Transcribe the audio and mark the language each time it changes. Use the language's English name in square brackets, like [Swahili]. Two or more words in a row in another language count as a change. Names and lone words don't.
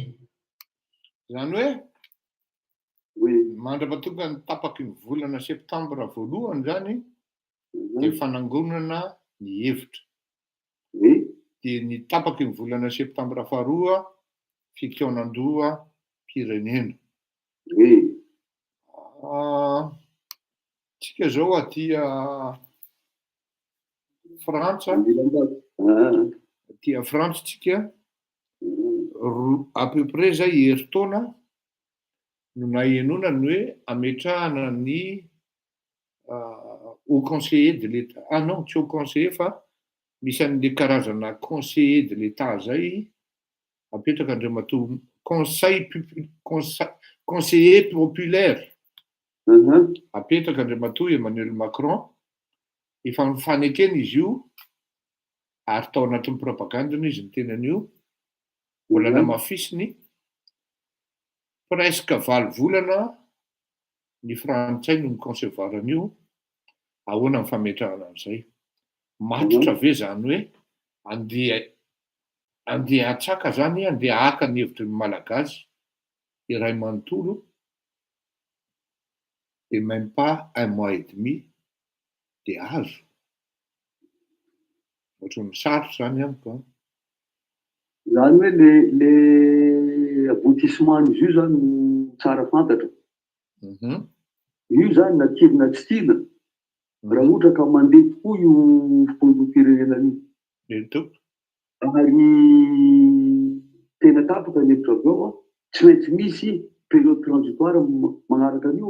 [Malagasy] zany hoe mandrapatonga ny tapaky ny volana septambra voalohany zany dia fanangonana ny hevitra dia ny tapaky ny volana septambra faharoa fikaonan-doha pirenena tsika zao aty Frantsa aty Frantsa tsika [French] à peu près [Malagasy] zay herintaona no nahenonany hoe ametrahana ny [French] au conseiller de l'État [Malagasy] non tsy [French] au conseiller [Malagasy] fa misy an'le karazana [French] conseiller de l'État [Malagasy] zay apetraka andriamatoa conseiller populaire apetraka andriamatoa Emmanuel Macron efa mifanekena izy io ary tao anatin'ny propagandany izy ny tenan'io mbola namafisiny presque 9 volana ny frantsay no miconcevoir an'io ahoana ny fametrahana an'izay matotra ve zany hoe andeha atsaka zany andeha haka ny hevitry ny malagasy iray manontolo [French] et même pas 1 mois et demi [Malagasy] dia azo ohatran'ny sarotra zany amiko zany hoe [French] le aboutissement [Malagasy] izy io zany no tsara fantatra io zany na tily na tsy tily raha ohatra ka mandeha tokoa io fotoam-pirenena io ary tena tapaka ny hevitra avy eo tsy maintsy misy [French] période transitoire [Malagasy] magnaraka an'io